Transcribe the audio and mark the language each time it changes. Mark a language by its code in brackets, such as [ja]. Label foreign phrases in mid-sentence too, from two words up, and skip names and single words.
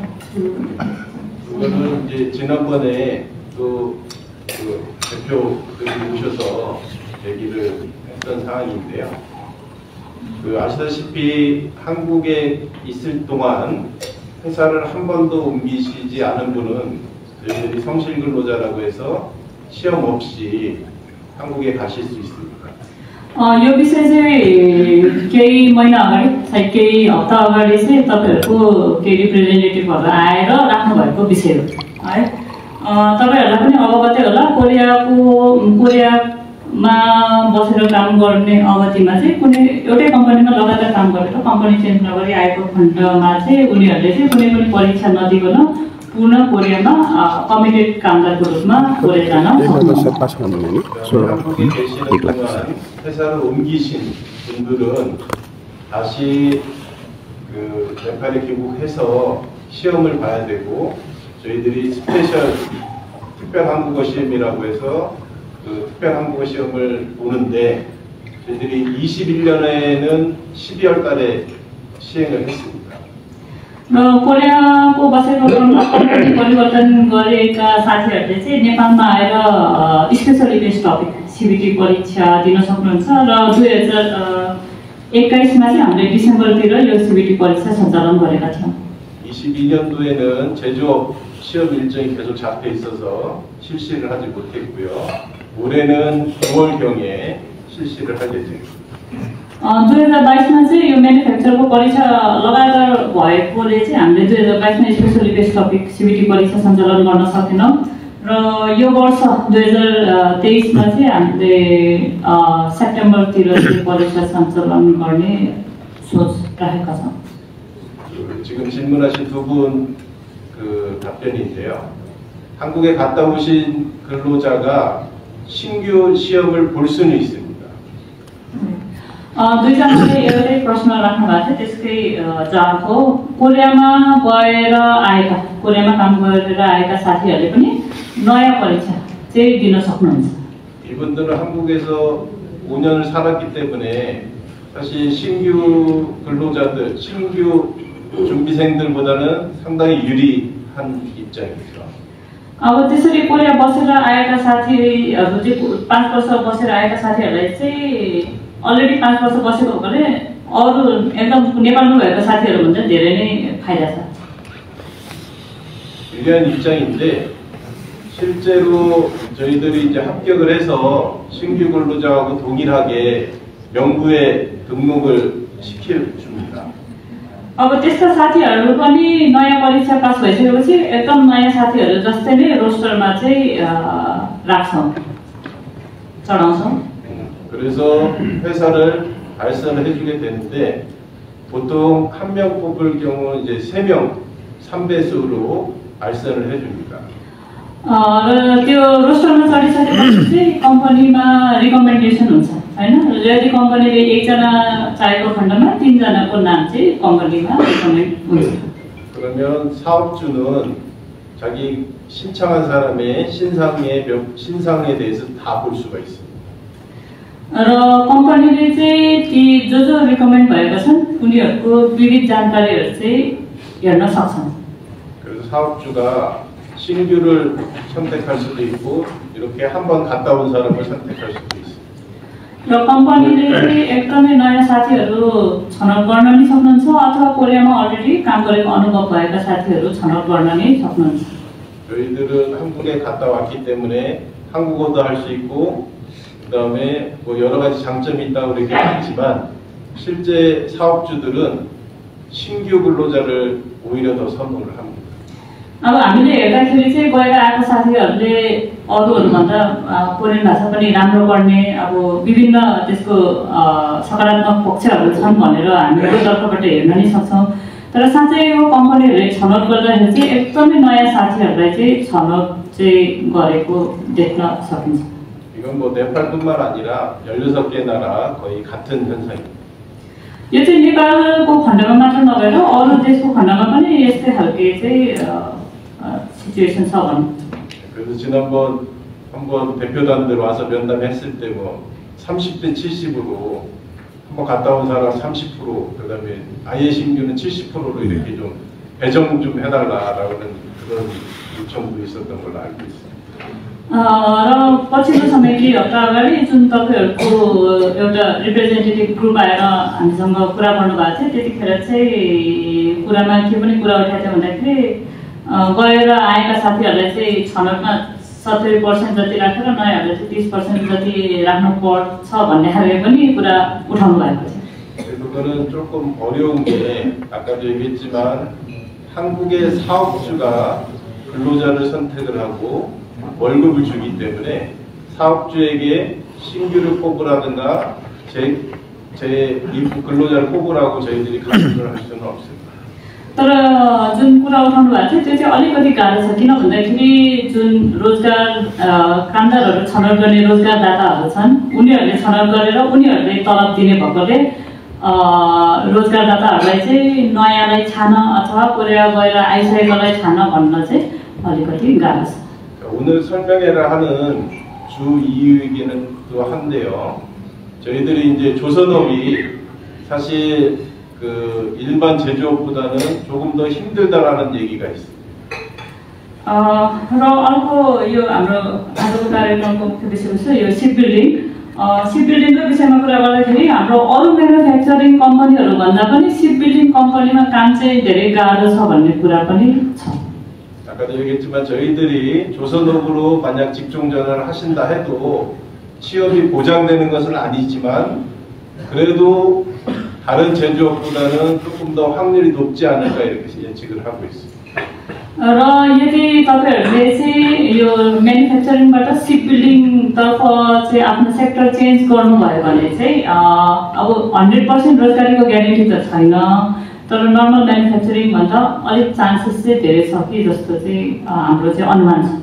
[ko] 그거는 이제 지난번에 또 그 대표들이 오셔서 얘기를 했던 사항인데요. 그 아시다시피 한국에 있을 동안 회사를 한 번도 옮기시지 않은 분은 저희들이 성실근로자라고 해서 시험 없이 한국에 가실 수 있습니다. [ne] यो विषय चाहिँ केही महिना अगाडि चाहिँ केही हप्ता अगाडि चाहिँ तपाईहरुको केही रिप्रेजेन्टेटिभहरु आएर राख्नु भएको विषय हो है तपाईहरुलाई पनि अवगतै होला कोरियामा बसेर काम गर्ने अवधिमा चाहिँ कुनै एउटै कम्पनीमा लगातार काम गरेर [en] company change [ne] नगरी आएको खण्डमा चाहिँ उनीहरुले चाहिँ कुनै पनि परीक्षा नदिकन पूर्ण कोरियामा कमिटेड कामदारको रूपमा कोरिया जान [ko] 회사를 옮기신 분들은 다시 그 네팔에 귀국해서 시험을 봐야 되고 저희들이 스페셜 특별 한국어 시험이라고 해서 그 특별 한국어 시험을 보는데 저희들이 21년에는 12월 달에 시행을 했습니다. [ne] कोरियाको बसेको परिवर्तन गरेका साथीहरूले चाहिँ नेपालमा आएर [en] special event topic CBT [ne] परीक्षा दिन सक्नुहुन्छ र 2021मा चाहिँ हामीले डिसेम्बरतिर यो सिबिटी परीक्षा सञ्चालन गरेका थियौँ. [ko] 22년도에는 제조업 시험 일정이 계속 잡혀 있어서 실시를 하지 못했고요. 올해는 9월경에 실시를 할 예정입니다. [ne] 2022मा चाहिँ यो म्यानुफ्याक्चरको परीक्षा लगातार भएकोले चाहिँ हामीले 2022मा [en] special event topic CBT [ne] परीक्षा सञ्चालन गर्न सकेनौँ र यो वर्ष 2023मा चाहिँ हामीले सेप्टेम्बरतिर परीक्षा सञ्चालन गर्ने सोच राखेका छौँ. [ko] 지금 질문하신 두 분 그 답변인데요. 한국에 갔다 오신 근로자가 신규 시험을 볼 수는 있습니다. [ne] दुईजनाले एउटै प्रश्न राख्नु भएको थियो त्यसकै जवाफ हो कोरियामा गएर आएका कोरियामा काम गरेर आएका साथीहरूले पनि नयाँ परीक्षा चाहिँ दिन सक्नुहुन्छ. [ko] 이분들은 한국에서 5년을 살았기 때문에 사실 신규 근로자들, 신규 준비생들보다는 상당히 유리한 입장이죠. [ne] अब त्यसरी कोरिया बसेर आएका साथीहरू चाहिँ 5 वर्ष बसेर आएका साथीहरूलाई चाहिँ अलरेडी 5 वर्ष बसेको भएकोले अरु एकदम नेपालमा भएको साथीहरू भन्दा धेरै नै फाइदा छ. [ko] 유리한 입장인데 실제로 저희들이 이제 합격을 해서 신규 근로자하고 동일하게 명부에 등록을 시켜줍니다. [ne] अब त्यस्ता साथीहरू पनि नयाँ परीक्षा पास भइसकेपछि एकदम नयाँ साथीहरू जस्तै नै रोस्टरमा चाहिँ राख्छौँ चढाउँछौँ. [ko] 그래서 회사를 알선을 해주게 되는데 보통 한 명 뽑을 경우 이제 3명 3배수로 알선을 해줍니다. [ne] र त्यो रोस्टरमा चढिसकेपछि चाहिँ कम्पनीमा रिकमेन्डेसन हुन्छ हैन. यदि कम्पनीले एकजना चाहेको खण्डमा 3 जनाको नाम चाहिँ कम्पनीमा रिकमेन्ड हुन्छ. [ko] 그러면 사업주는 자기 신청한 사람의 신상에 대해서 다 볼 수가 있습니다. [ne] र कम्पनीले चाहिँ ती जो रिकमेन्ड भएका छन् उनीहरूको विविध जानकारीहरू चाहिँ हेर्न सक्छन्. [ko] 그래서 사업주가 신규를 선택할 수도 있고 이렇게 한번 갔다 온 사람을 선택할 수도 있습니다. [ne] र कम्पनीले चाहिँ एकदमै नयाँ साथीहरू छनौट गर्न नि सक्नुहुन्छ अथवा कोरियामा अलरेडी काम गरेको अनुभव भएका साथीहरू छनौट गर्न नि सक्नुहुन्छ. [ko] 저희들은 한국에 갔다 왔기 때문에 한국어도 할 수 있고 그다음에 뭐 여러 가지 장점이 있다고 그렇게 했지만 실제 사업주들은 신규 근로자를 오히려 더 선호를 합니다. [ne] अब हामीले हेर्दाखेरि चाहिँ गएर आएको साथीहरूले अरूहरूभन्दा कोरियन भाषा पनि राम्रो पढ्ने अब विभिन्न त्यसको सकारात्मक पक्षहरू छन् भनेर हामी यो तर्फबाट हेर्न नै सक्छौँ। तर साँच्चै यो कम्पनीहरूले छनौट गर्दाखेरि चाहिँ एकदमै नयाँ साथीहरूलाई चाहिँ छनौट चाहिँ गरेको देख्न सकिन्छ। [ko] 이건 뭐 네팔뿐만 아니라 16개 나라 거의 같은 현상입니다. [ne] यो चाहिँ नेपालको खण्डमा मात्र नभएर अरू देशको खण्डमा पनि यस्तै खालके चाहिँ सिचुएसन छ भनौँ। [ko] 그래서 지난번 한번 대표단들 와서 면담했을 때 뭐 30대 70으로 한번 갔다 온 사람 30%, 그다음에 아예 신규는 70%로 이렇게 좀 배정 좀 해달라라는 그런 요청도 있었던 걸로 알고 있습니다. [ne] र पछिल्लो समय केही हप्ता अगाडि जुन तपाईँहरूको एउटा रिप्रेजेन्टेटिभ ग्रुप आएर हामीसँग कुरा गर्नुभएको थियो त्यतिखेर चाहिँ कुरामा के पनि कुरा उठाएको थियो भन्दाखेरि गएर आएका साथीहरूलाई चाहिँ छनौटमा 70% जति राखेर नयाँहरूले चाहिँ 30% जति राख्नु पर्छ भन्ने खाले पनि कुरा उठाउनु भएको थियो। [ko] 그거는 조금 어려운 게 아까도 얘기했지만 한국의 사업주가 근로자를 선택을 하고 월급을 주기 때문에 사업주에게 신규를 뽑으라든가 제 일부 근로자를 뽑으라고 저희들이 강요를 할 수는 없습니다. [ne] तर जुन कुरा उठाउनु भएको थियो त्यो चाहिँ अलिकति गाह्रो छ किन भन्दाखेरि जुन रोजगार कामदारहरू छनौट गर्ने रोजगारदाताहरू छन् उनीहरूले छनौट गरेर उनीहरूले तलब दिने भएकोले रोजगारदाताहरूलाई चाहिँ नयाँलाई छान अथवा कोरिया गएर आइसकेकोलाई छान भन्न चाहिँ अलिकति गाह्रो छ। [ko] 오늘 설명회를 하는 주 이유이기는 또 한데요. 저희들이 이제 조선업이 사실 그 일반 제조업보다는 조금 더 힘들다라는 얘기가 있습니다. [ne] र अर्को यो हाम्रो आजको कार्यक्रमको मुख्य विषय छ यो सिपबिल्डिङको विषयमा कुरा गर्दाखेरि हाम्रो अरू [en] manufacturing companies [ne] भन्दा पनि [en] shipbuilding company [ne] काम चाहिँ धेरै गाह्रो छ भन्ने कुरा पनि छ। [ko] 아까도 얘기했지만 저희들이 조선업으로 만약 직종 전환을 하신다 해도 취업이 보장되는 것은 아니지만 그래도 다른 제조업보다는 조금 더 확률이 높지 않을까 이렇게 예측을 하고 있습니다. [ne] र यदि तपाईहरुले चाहिँ यो म्यानुफ्याक्चरिङबाट [en] ship building [ne] चाहिँ आफ्नो [en] sector change [ne] गर्नुभयो भने चाहिँ अब 100% रोजगारीको ग्यारेन्टी त छैन तर [en] normal manufacturing [ne] भन्दा अलिक चान्सेस चाहिँ धेरै छ कि जस्तो चाहिँ हाम्रो चाहिँ अनुमान छ।